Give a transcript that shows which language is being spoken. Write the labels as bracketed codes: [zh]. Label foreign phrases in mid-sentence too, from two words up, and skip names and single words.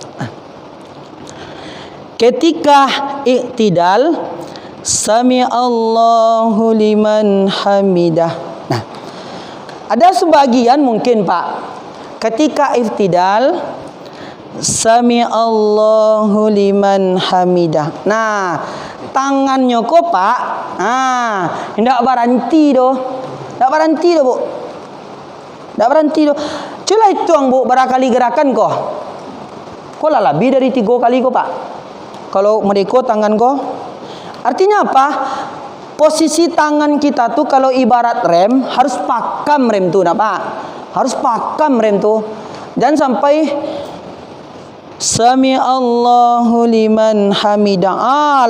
[id] Ketika i'tidal, [ar] سمع الله لمن حمده. [id] Ada sebagian mungkin Pak, ketika i'tidal, [ar] سمع الله لمن حمده. [id] Tangannya kok Pak, tidak berhenti doh. Tak berhenti doh Bu. Tak berhenti doh. Cula hitung Bu, berapa kali gerakan kok? Kok lah lebih dari 3 kali kok Pak? Kalau mereka tangan kok. Artinya apa? Posisi tangan kita tuh kalau ibarat rem, harus pakam rem tuh Pak. Harus pakam rem tuh. Jangan sampai [ar] سمع الله لمن حمده.